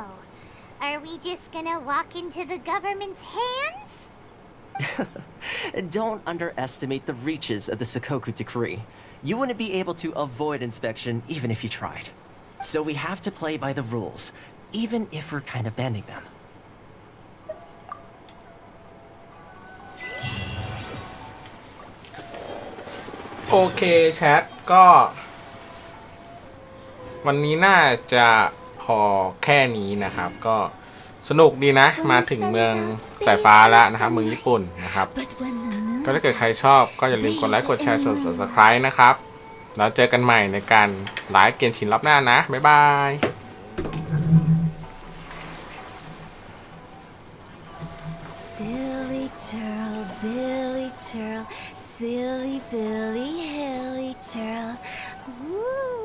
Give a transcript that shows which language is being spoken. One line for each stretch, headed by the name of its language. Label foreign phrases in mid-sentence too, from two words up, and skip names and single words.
English: Are we just gonna walk into the government's hands? Don't underestimate the reaches of the Sucrose decree. You wouldn't be able to avoid inspection even if you tried. So we have to play by the rules, even if we're kind of bending them.
Thai: โอเคแชทก็วันนี้น่าจะพอแค่นี้นะครับก็สนุกดีนะมาถึงเมืองสายฟ้าแล้วนะครับเมืองญี่ปุ่นนะครับก็ถ้าเกิดใครชอบก็อย่าลืมกดไลค์กดแชร์กด Subscribe นะครับแล้วเจอกันใหม่ในการไลฟ์เกมชินรอบหน้านะบ๊ายบาย
English: Silly churl, Billy churl, silly Billy, hilly churl. Woo!